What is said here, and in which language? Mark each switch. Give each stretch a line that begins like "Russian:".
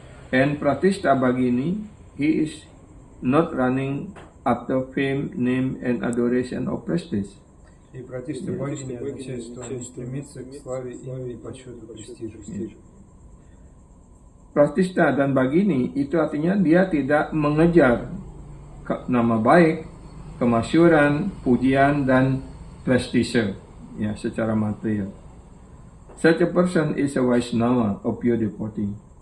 English: And Pratishta Bhagini, he is not running after fame, name, and adoration or prestige.
Russian: И Пратишта Бхагини означает, что он не стремится к славе, имени, почету, престижу.
Indonesian: Pratishta dan Bhagini itu artinya dia tidak mengejar nama baik, kemasyhuran, pujian, dan prestise secara material.
English: Such a person is a Vaishnava, a pure devotee.